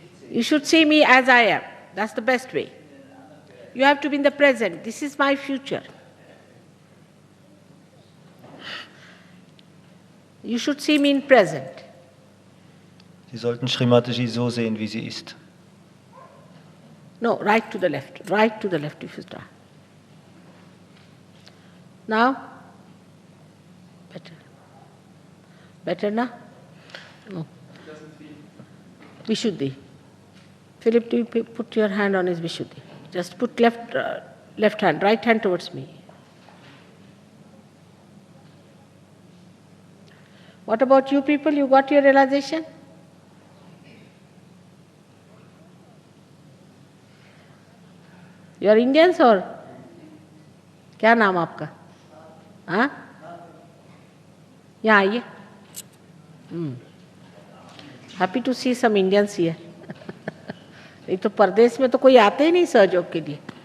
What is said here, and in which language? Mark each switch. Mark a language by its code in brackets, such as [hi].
[en] You should see me as I am. That's the best way. You have to be in the present. This is my future. You should see me in present. [de] Sie sollten Sri Mataji so sehen, wie sie ist. [en] No, right to the left. Right to the left if you start. Now? Better. Better now? No. Vishuddhi. Philip, do you put your hand on his Vishuddhi? Just put left hand, right hand towards me. What about you people? You got your realization? You are Indians or? [hi] क्या नाम आपका? हाँ? यहाँ आइए. [en] Happy to see some Indians here. [hi] नहीं तो परदेश में तो कोई आते ही नहीं सहयोग के लिए.